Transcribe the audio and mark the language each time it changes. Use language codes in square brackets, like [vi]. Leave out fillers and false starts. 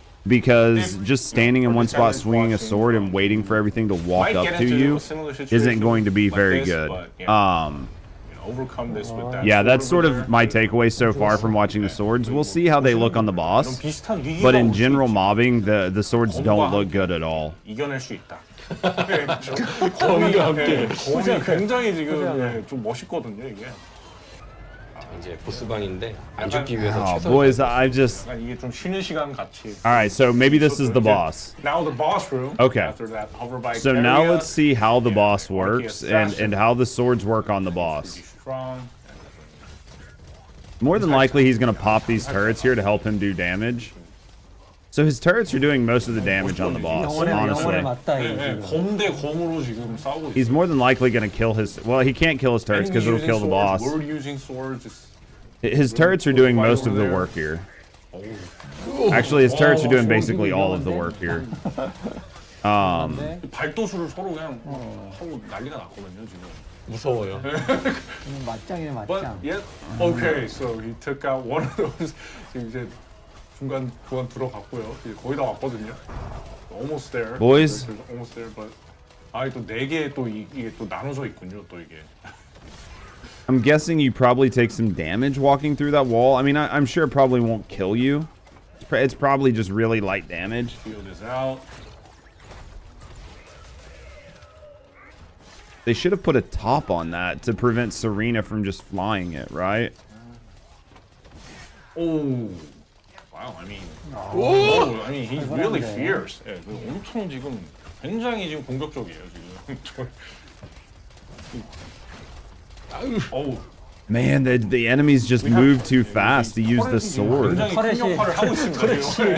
[en] Because just standing in one spot, swinging a sword, and waiting for everything to walk up to you isn't going to be very good. Overcome this with that. Yeah, that's sort of my takeaway so far from watching the swords. We'll see how they look on the boss, but in general mobbing, the swords don't look good at all. [ko] 이겨낼 수 있다. 검이 굉장히 지금 좀 멋있거든요 이게. 이제 보스방인데 안 죽기 위해서 [en] Oh, [ko] 최선. [en] boys, I just... [ko] 이게 좀 쉬는 시간 같이. [en] Alright, so maybe this is the boss. Now the boss room. Okay. After that hover bike So now area, let's see how the boss like works the assassin. and how the swords work on the boss. Pretty strong. More than likely, he's going to pop these turrets here to help him do damage. So his turrets are doing most of the damage on the boss, honestly. [ko] 검 대 검으로 지금 싸우고 있어요. [en] He's more than likely going to kill his... Well, he can't kill his turrets because it'll kill the boss. We're using swords. His turrets are doing most of the work here. Actually, his turrets are doing basically all of the work here. [ko] 발도수를 서로 그냥 하고 난리가 났거든요 지금. 무서워요. 맞짱이네 [en] But [ko] 맞짱. [en] yeah, okay, so he took out one of those. [ko] 지금 이제 중간 구간 들어갔고요. 이제 거의 다 왔거든요. [en] Almost there. Boys. Almost there, but [ko] 또 네 개 또 이게 또 나눠져 있군요. 또 이게. [en] I'm guessing you probably take some damage walking through that wall. I mean, I'm sure it probably won't kill you. It's probably just really light damage. Field is out. They should have put a top on that to prevent Serena from just flying it, right? Oh, wow. I mean, he's really fierce. [ko] 예, 엄청 지금 굉장히 지금 공격적이에요 지금. [en] Oh. Man, the enemies just move too fast to use the sword. [ko] 굉장히 큰 역할을 하고 있습니다.